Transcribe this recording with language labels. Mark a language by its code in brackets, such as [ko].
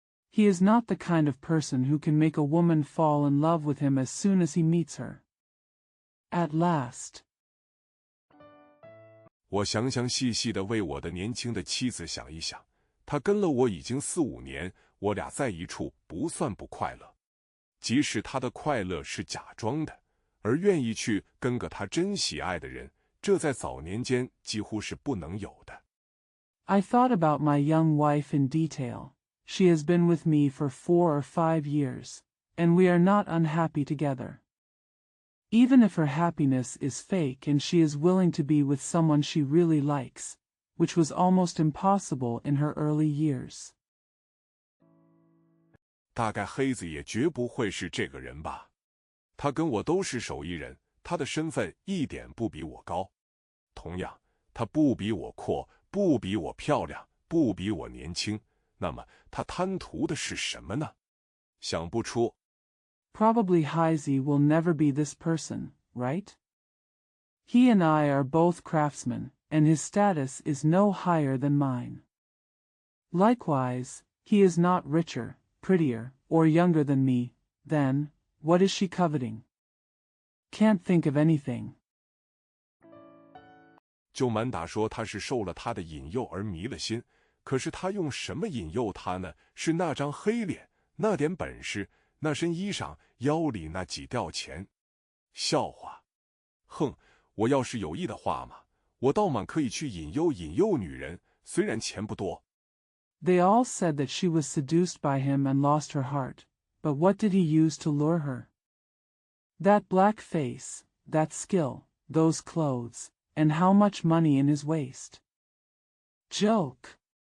[en] He is not the kind of person who can make a woman fall in love with him as soon as he meets her. At last. [zh] 我详详细细地为我的年轻的妻子想一想，她跟了我已经4、5年，我俩在一处不算不快乐。即使她的快乐是假装的，而愿意去跟个她真喜爱的人，这在早年间几乎是不能有的。 [en] I thought about my young wife in detail. She has been with me for 4 or 5 years, and we are not unhappy together. Even if her happiness is fake and she is willing to be with someone she really likes, which was almost impossible in her early years. [zh] 大概黑子也绝不会是这个人吧。他跟我都是手艺人，他的身份一点不比我高。同样，他不比我阔，不比我漂亮，不比我年轻。那么他贪图的是什么呢？想不出。 [en] Probably Heisey will never be this person, right? He and I are both craftsmen, and his status is no higher than mine. Likewise, he is not richer, prettier, or younger than me. Then, what is she coveting? Can't think of anything. [zh] 就满打说他是受了他的引诱而迷了心，可是他用什么引诱他呢？是那张黑脸，那点本事，那身衣裳，腰里那几吊钱。笑话！哼，我要是有意的话嘛，我倒满可以去引诱女人，虽然钱不多。 [en] They all said that she was seduced by him and lost her heart, but what did he use to lure her? That black face, that skill, those clothes, and how much money in his waist. Joke.